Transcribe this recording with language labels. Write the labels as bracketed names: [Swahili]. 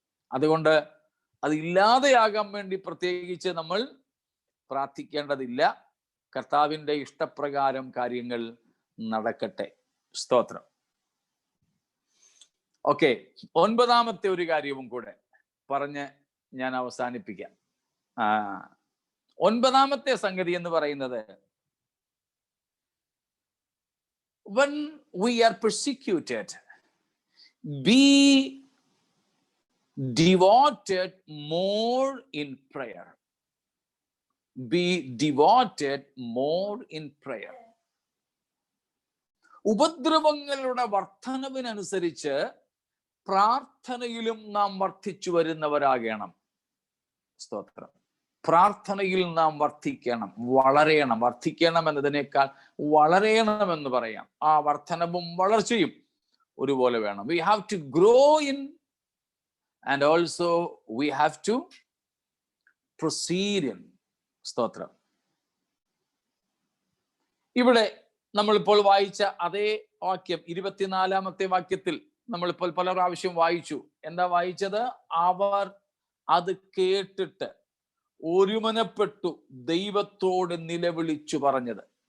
[Malayalam] അതുകൊണ്ട് അത് ഇല്ലാതെയാകാൻ വേണ്ടി പ്രത്യേകിച്ച് നമ്മൾ പ്രാർത്ഥിക്കേണ്ടതില്ല. കർത്താവിൻ്റെ ഇഷ്ടപ്രകാരം കാര്യങ്ങൾ നടക്കട്ടെ. സ്തോത്രം. ഓക്കെ, 9ാമത്തെ ഒരു കാര്യവും കൂടെ പറഞ്ഞ് ഞാൻ അവസാനിപ്പിക്കാം. 9ാമത്തെ സംഗതി എന്ന് പറയുന്നത്, [English] when we are persecuted, be devoted more in prayer. Be devoted more in prayer. [Malayalam] ഉപദ്രവങ്ങളുടെ വർധനവിനനുസരിച്ച് പ്രാർത്ഥനയിലും നാം വർദ്ധിച്ചു വരുന്നവരാകണം. സ്തോത്രം. പ്രാർത്ഥനയിൽ നാം വർദ്ധിക്കണം, വളരെയണം. വർദ്ധിക്കണം എന്നതിനേക്കാൾ വളരെയണം എന്ന് പറയാം. ആ വർധനവും വളർച്ചയും ഒരുപോലെ വേണം. [English] We have to grow in and also we have to proceed in. [Malayalam] സ്തോത്രം. ഇവിടെ നമ്മളിപ്പോൾ വായിച്ച അതേ വാക്യം 24ാമത്തെ വാക്യത്തിൽ നമ്മളിപ്പോൾ പല പ്രാവശ്യം വായിച്ചു. എന്താ വായിച്ചത്? അവർ അത് കേട്ടിട്ട് ഒരുമനപ്പെട്ടു ദൈവത്തോട് നിലവിളിച്ചു പറഞ്ഞത്.